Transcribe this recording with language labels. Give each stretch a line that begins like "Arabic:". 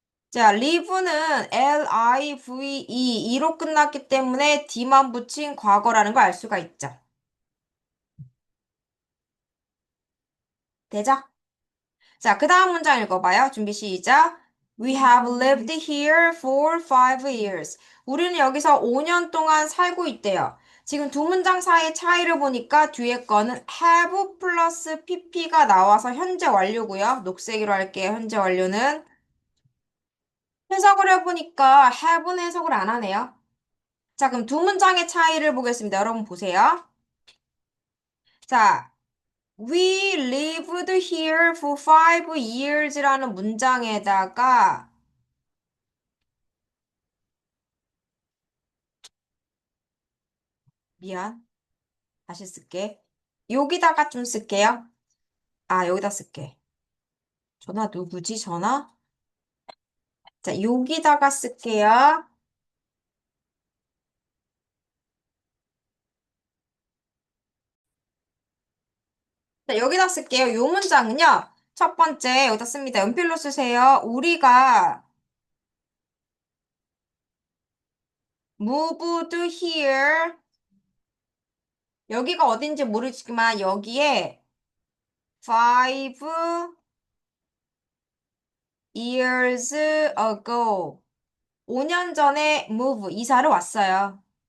Korean: 자, live는 L-I-V-E, E로 끝났기 때문에 D만 붙인 과거라는 걸 알 수가 있죠. 되죠? 자, 그 다음 문장 읽어봐요. 준비 시작.
English: We have lived here for 5 years.
Korean: 우리는 여기서 5년 동안 살고 있대요. 지금 두 문장 사이의 차이를 보니까 뒤에 거는 have 플러스 pp가 나와서 현재 완료고요. 녹색으로 할게요. 현재 완료는. 해석을 해보니까 have는 해석을 안 하네요. 자, 그럼 두 문장의 차이를 보겠습니다. 여러분 보세요. 자,
English: We lived here for 5 years
Korean: 라는 문장에다가 미안. 다시 쓸게. 여기다가 좀 쓸게요. 아, 여기다 쓸게. 전화 누구지? 전화? 자, 여기다가 쓸게요. 자, 여기다 쓸게요. 요 문장은요. 첫 번째, 여기다 씁니다. 연필로 쓰세요. 우리가
English: moved here.
Korean: 여기가 어딘지 모르지만 여기에
English: 5 years ago.
Korean: 5년 전에 move, 이사를 왔어요.